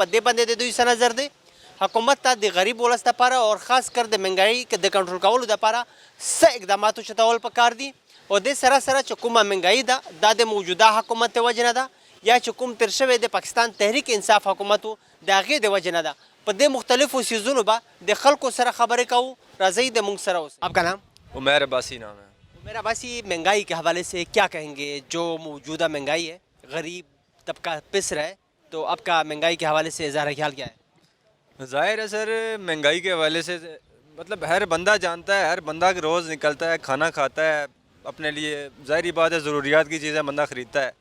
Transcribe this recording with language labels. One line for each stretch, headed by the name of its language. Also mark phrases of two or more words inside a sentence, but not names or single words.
Pashto: په دې باندې د دوی څه نظر دی. حکومت ته د غریب ولس لپاره او خاص کر د منګایي د کنټرول کولو لپاره څه اقدامات چتول پکار دي او د سره سره چې کومه منګایي ده دا د موجوده حکومت وجه نه ده یا چې کوم تیر شوی د پاکستان تحریک انصاف حکومت د هغې د وجې نه ده. په دې مختلفو څیزونو به د خلکو سره خبرې کوو. راځئ د موږ سره اوس.
Urdu: آپ کا نام؟ عمیر عباسی نام ہے. عمیر عباسی، مہنگائی کے حوالے سے کیا کہیں گے؟ جو موجودہ مہنگائی ہے غریب طبقہ پس رہا ہے تو آپ کا مہنگائی کے حوالے سے اظہار خیال کیا ہے؟ ظاہر ہے سر، مہنگائی کے حوالے سے مطلب ہر بندہ جانتا ہے، ہر بندہ روز نکلتا ہے، کھانا کھاتا ہے اپنے لیے، ظاہری بات ہے ضروریات کی چیزیں بندہ خریدتا ہے.